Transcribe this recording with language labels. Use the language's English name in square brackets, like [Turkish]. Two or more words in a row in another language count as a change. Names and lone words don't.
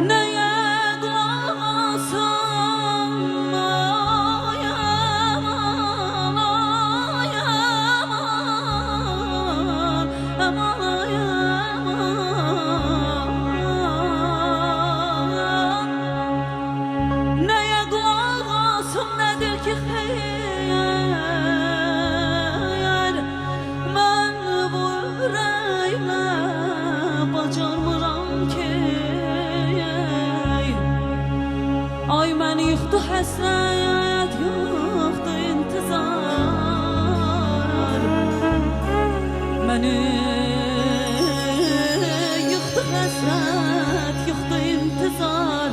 [Turkish] Neye kulak alsam, ay aman, ay aman, aman ay aman. Neye kulak alsam, nedir ki xeyir? Ben bu yüreğimle bacarmıram ki. [Azerbaijani] Ay məni yıxdı həsrət, yıxdı intizar. Məni yıxdı həsrət, yıxdı intizar.